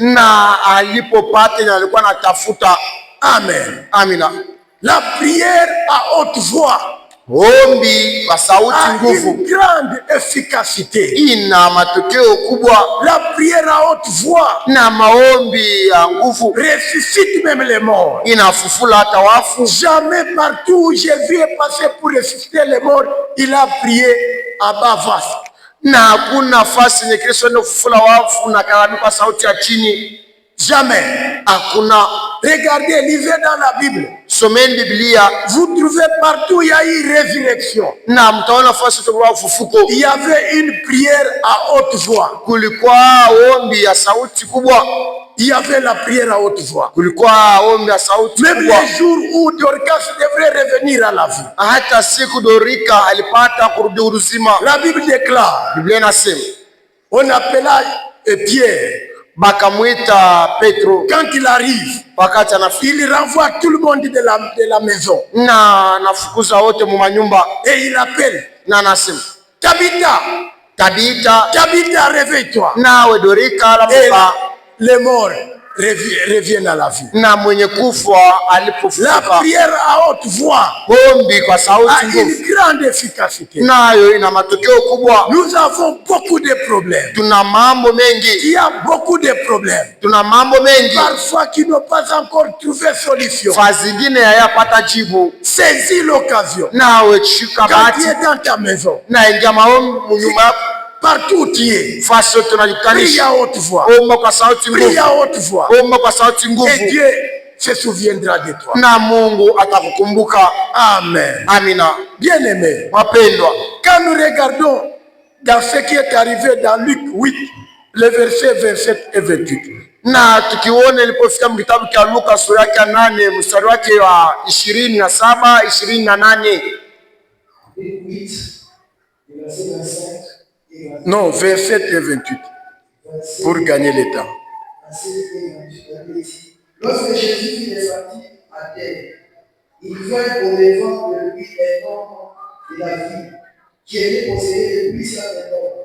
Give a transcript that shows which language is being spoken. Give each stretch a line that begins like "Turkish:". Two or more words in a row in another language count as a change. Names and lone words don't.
Swahili: na alipopata na alikuwa anatafuta.
French: Amen.
Swahili: Amina.
French: La prière à haute voix
Swahili: Ombi kwa sauti
French: a
Swahili: nguvu
French: une grande efficacité.
Swahili: ina matokeo kubwa,
French: La prière à haute voix
Swahili: na maombi ya nguvu
French: ressuscite même les morts.
Swahili: inafufula hata wafu.
French: Jamais partout où Jésus est passé pour ressusciter les morts, il a prié à bas voix.
Swahili: Na hakuna nafasi yenye Kristo ende kufufula wafu na kalalamika kwa sauti ya chini.
French: Jamais.
Swahili: Hakuna.
French: Regardez, lisez dans la Bible.
Swahili: Someni Biblia
French: Vous trouvez partout il y a eu résurrection.
Swahili: na mtaona nafasi ya ufufuko.
French: Il y avait une prière à haute voix.
Swahili: Kulikuwa ombi ya sauti kubwa.
French: Il y avait la prière à haute voix.
Swahili: Kulikuwa ombi ya sauti
French: Même
Swahili: kubwa.
French: les jours où Dorcas devrait revenir à la vie.
Swahili: Hata siku Dorika alipata kurudi uzima.
French: La Bible déclare,
Swahili: Biblia inasema,
French: on appela Pierre.
Swahili: bakamwita Petro.
French: Quand il arrive,
Swahili: Wakati anafika,
French: il renvoie tout le monde de la maison.
Swahili: na anafukuza wote mu manyumba,
French: Et il appelle,
Swahili: na anasema,
French: Tabitha,
Swahili: Tabita,
French: Tabitha, réveille-toi.
Swahili: nawe Dorika
French: Et
Swahili: lamuka.
French: les morts reviennent à la vie.
Swahili: Na mwenye kufa
French: La
Swahili: alipofufuka,
French: prière à haute voix
Swahili: ombi kwa
French: a
Swahili: sauti
French: une
Swahili: nguvu
French: grande efficacité.
Swahili: nayo ina matokeo kubwa.
French: Nous avons beaucoup de problèmes.
Swahili: Tuna mambo mengi,
French: Il y a beaucoup de problèmes.
Swahili: tuna mambo mengi,
French: Parfois qui n'ont pas encore trouvé solution.
Swahili: fa zingine hayapata jibu.
French: Saisis l'occasion.
Swahili: Nawe shika
French: Quand tu
Swahili: bahati
French: es dans ta maison,
Swahili: na ingia maombi munyumba yako,
French: partout où tu es,
Swahili: fasi yote
French: prie
Swahili: unajikutanisha,
French: à haute voix.
Swahili: omba kwa sauti
French: Prie
Swahili: nguvu,
French: à haute voix.
Swahili: omba kwa sauti
French: Et
Swahili: nguvu,
French: Dieu se souviendra de toi.
Swahili: na Mungu atakukumbuka.
French: Amen.
Swahili: Amina.
French: Bien-aimés,
Swahili: Wapendwa,
French: quand nous regardons dans ce qui est arrivé dans Luc 8, les versets 27 et 28,
Swahili: na tukiona ilipofika kitabu cha Luka sura yake 8 mstari wake wa 27 28.
French: 8, verset 25 et 28. non, 27 et 28, pour gagner le temps. Verset 28, la Bible dit, lorsque Jésus fut descendu à terre, il vint au devant de lui un homme de la vie qui était possédé depuis sa mort.